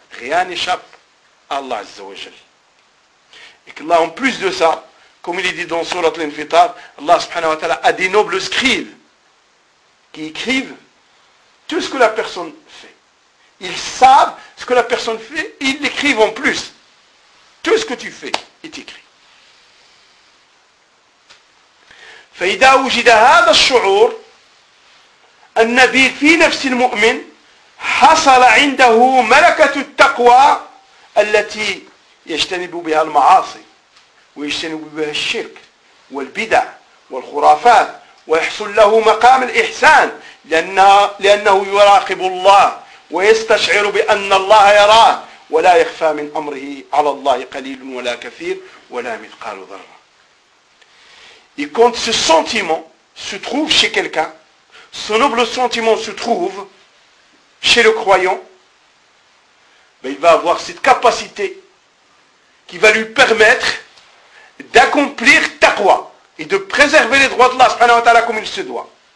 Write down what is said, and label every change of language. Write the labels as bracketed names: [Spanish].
[French] Rien n'échappe à Allah azza wa jalla. Et qu'Allah, en plus de ça, comme il est dit dans Surat l'Infitar, Allah subhanahu wa ta'ala a des nobles scribes qui écrivent tout ce que la personne fait. Ils savent ce que la personne fait, ils l'écrivent en plus. Tout ce que tu fais est écrit. [Arabic] فَإِذَا وُجِدَ هَذَا الشُّعُورِ النَّبِي فِي نَفْسِ الْمُؤْمِنِ حَصَلَ عِنْدَهُ مَلَكَةُ التَّقْوَى الَّتِي يَجْتَنِبُ بِهَا الْمَعَاصِي ويجتنب بها الشرك والبدع والخرافات ويحصل له مقام الإحسان لأنه يراقب الله ويستشعر بأن الله يراه ولا يخفى من أمره على الله قليل ولا كثير ولا مثقال ذرة. [French] Et quand ce sentiment se trouve chez quelqu'un, ce noble sentiment se trouve chez le croyant, ben il va avoir cette capacité qui va lui permettre d'accomplir taqwa et de préserver les droits d'Allah subhanahu wa ta'ala comme il se doit.